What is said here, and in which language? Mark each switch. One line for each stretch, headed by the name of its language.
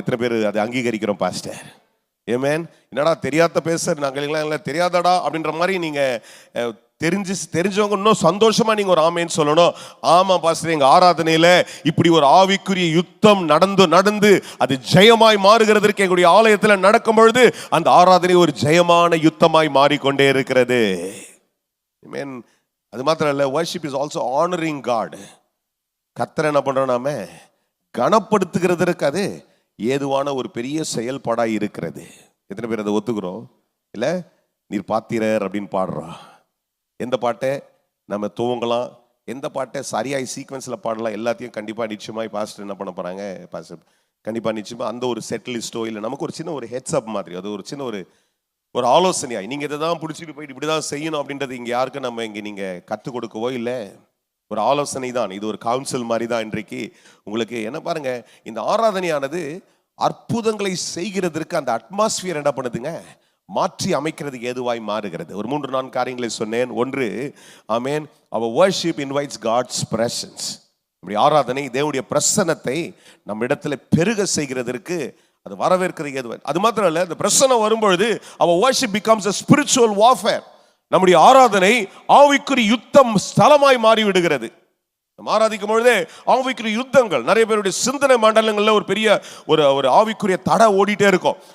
Tamil: எத்தனை பேர் அதை அங்கீகரிக்கிறோம் பாஸ்டர்? ஆமென். என்னடா தெரியாத பேச நாங்கள் எல்லாம் தெரியாதடா அப்படின்ற மாதிரி நீங்க தெரிஞ்சவங்க இன்னும் சந்தோஷமா நீங்க ஒரு ஆமேன்னு சொல்லணும். ஆமா பாஸ்டர், எங்க ஆராதனையில இப்படி ஒரு ஆவிக்குரிய யுத்தம் நடந்து அது ஜெயமாய் மாறுகிறதற்கு எங்களுடைய ஆலயத்துல நடக்கும் பொழுது அந்த ஆராதனை ஒரு ஜெயமான யுத்தமாய் மாறிக்கொண்டே இருக்கிறது. ஆமென். அது மாத்திரம் இல்ல,
English: worship is also honoring God.
Tamil: கர்த்தரை என்ன பண்றோம், நாம கனப்படுத்துகிறதற்கு அது ஏதுவான ஒரு பெரிய செயல்பாடாய் இருக்கிறது. எத்தனை பேர் அதை ஒத்துக்கிறோம்? இல்ல, நீர் பாத்திரர் அப்படின்னு பாடுறோம். எந்த பாட்டை நம்ம துவங்கலாம், எந்த பாட்டை சரியாய் சீக்வன்ஸில் பாடலாம், எல்லாத்தையும் கண்டிப்பாக நிச்சயமாய் பாஸ்டர் என்ன பண்ண போகிறாங்க, பாஸ்டர் கண்டிப்பாக நிச்சயமாக அந்த ஒரு செட் லிஸ்ட்டோ இல்லை நமக்கு ஒரு சின்ன ஒரு ஹெட்ஸ்அப் மாதிரி, அது ஒரு சின்ன ஒரு ஆலோசனையாய் நீங்கள் இதை தான் பிடிச்சிட்டு போயிட்டு இப்படி தான் செய்யணும் அப்படின்றது இங்கே யாருக்கும் நம்ம இங்கே நீங்கள் கற்றுக் கொடுக்கவோ இல்லை, ஒரு ஆலோசனை தான். இது ஒரு கவுன்சில் மாதிரி தான் இன்றைக்கு உங்களுக்கு. என்ன பாருங்க, இந்த ஆராதனையானது அற்புதங்களை செய்கிறதற்கு அந்த அட்மாஸ்பியர் என்ன பண்ணுதுங்க, மாற்றி அமைக்கிறதுக்கு ஏதுவாய் மாறுகிறது. ஒரு 3-4 காரியங்களை சொன்னேன்.
English: ஒன்று, ஆமென், our worship invites God's presence.
Tamil: இப்படி ஆராதனை தேவனுடைய பிரசன்னத்தை நம்ம இடத்துல பெருக செய்கிறதற்கு அது வரவேற்கிறது ஏதுவாய். அது மாத்திரம் இல்ல, இந்த பிரசன்னம் வரும்பொழுது
English: our worship becomes a spiritual warfare.
Tamil: நம்முடைய ஆராதனை ஆவிக்குரிய யுத்தம் ஸ்தலமாய் மாறி விடுகிறது. ஆராதிக்கும் பொழுதே ஆவிக்குரிய யுத்தங்கள், நிறைய பேருடைய சிந்தனை மண்டலங்கள்ல ஒரு பெரிய ஒரு ஆவிக்குரிய தடை ஓடிட்டே இருக்கும்.